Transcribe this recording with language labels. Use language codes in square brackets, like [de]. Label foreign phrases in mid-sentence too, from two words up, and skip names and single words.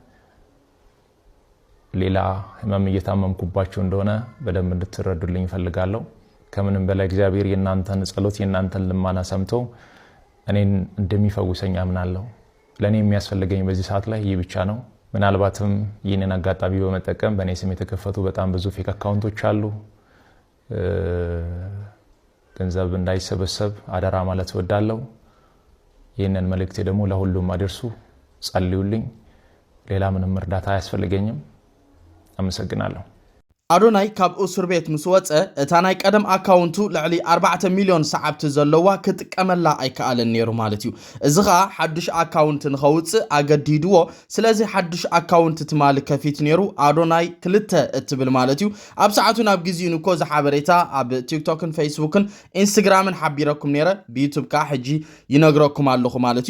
[am] ሌላ ህመም እየታመምኩባችሁ እንደሆነ በደንብ እንድትረዱልኝ ፈልጋለሁ። ከምንም በላይ እግዚአብሔር የናንተን ጸሎት የናንተን ልማና ሰምቶ እኔን እንደሚፈውሰኝ አምናለሁ። ለኔ የሚያስፈልገኝ በዚህ ሰዓት ላይ ይህ ብቻ ነው። ምናልባትም ይህንን አጋጣሚ በመጠቀም በእኔ ስም የተከፈቱ በጣም ብዙ [en] fake accounts [am] አሉ። ገንዘብ እንዳይሰበሰብ አደራ ማለት እወዳለሁ። ይህንን መልእክቴ ደግሞ ለሁሉም አድርሱ፣ ጸልዩልኝ። ሌላ ምንም እርዳታ አያስፈልገኝም። አመሰግናለሁ። [ti] አዶናይ ካብ እስር ቤት ምስ ወፀ እታ ናይ ቀደም አካውንቱ ልዕሊ 4 ሚሊዮን ሰዓብቲ ዘለዋ ክጥቀመላ ኣይከኣለን ነይሩ ማለት እዩ። እዚ ኸኣ ሓዱሽ አካውንት ንኸውፅእ ኣገዲድዎ። ስለዚ ሓዱሽ አካውንት ትማሊ ከፊት ነይሩ አዶናይ 2 እትብል ማለት እዩ። ኣብ ሰዓቱ ናብ ግዜኡ እኮ ዝሓበሬታ ኣብ ቲክቶክን ፌስቡክን ኢንስታግራምን ሓቢረኩም ነይረ። ብዩቱብ ከዓ ሕጂ ይነግረኩም ኣለኹ ማለት